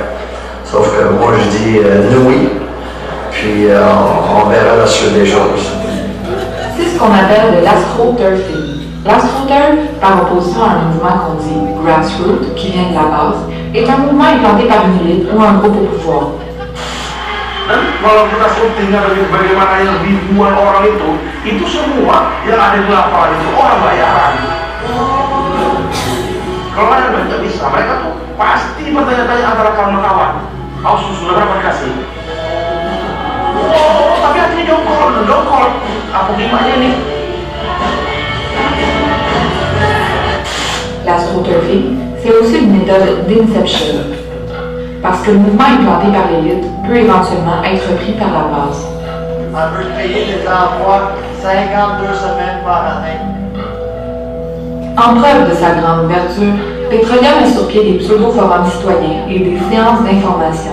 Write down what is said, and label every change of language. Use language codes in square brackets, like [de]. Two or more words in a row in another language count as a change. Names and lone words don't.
[fr] Sauf que moi, je dis oui, puis on verra la suite des choses. C'est ce qu'on appelle de l'astroturfing. L'astroturf, par opposition à un mouvement qu'on dit grassroots, qui vient de la base, est un mouvement implanté par une élite ou un groupe au pouvoir. [id] Kalau kita syutingnya bagaimana yang ribuan orang itu semua yang ada di lapangan itu orang bayaran. Kalau ada nggak bisa, mereka tuh pasti bertanya-tanya antara kawan-kawan. Kau susu berapa kasih? Oh, tapi hatinya dongkol. Aku gimana nih? [fr] L'astroturfing, c'est aussi une méthode d'inception. Parce que le mouvement implanté par l'élite peut éventuellement être repris par la base. On veut payer des emplois 52 semaines par année. En preuve de sa grande ouverture, Petrolia met sur pied des pseudo-forums citoyens et des séances d'information.